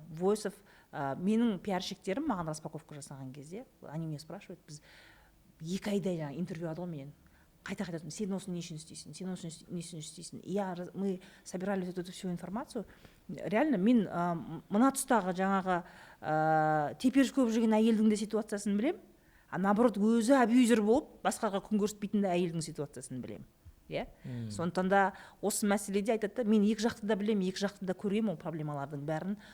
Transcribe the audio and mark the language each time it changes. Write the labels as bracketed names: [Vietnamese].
[English] Voice of [Kazakh] менің пиарщиктерім маған распаковка жасаған кезде [Russian] они меня спрашивают, [Kazakh] біз 2 айдай жаңа интервью алды ғой менен. Қайта сен осыны не үшін істейсің, сен осыны не үшін істейсің. [Russian] Мы собирали вот эту всю информацию. [Kazakh] Реально мен мына тұстағы жаңағы теперіш көп жүрген әйелдің де ситуациясын білем, [Russian] а наоборот [Kazakh] өзі абьюзер болып басқаға күн көрсетпейтін де әйелдің ситуациясын білем. Иә? Сондықтан да осы мәселеде айтады да, мен екі жақты да білем, екі жақты да көргем ол проблемалардың бәрін.